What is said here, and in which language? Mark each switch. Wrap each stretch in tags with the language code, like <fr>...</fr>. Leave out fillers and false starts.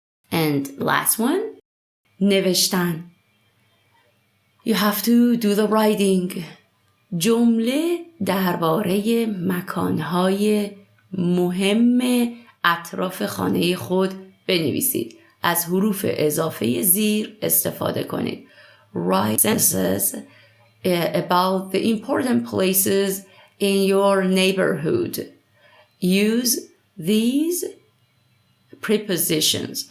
<en>And last one, نوشتن. You have to do the writing.</en> <fa>جمله درباره مکانهای مهم اطراف خانه خود بنویسید. از حروف اضافه زیر استفاده کنید.</fa> <en>Write sentences about the important places in your neighborhood. Use these prepositions.</en>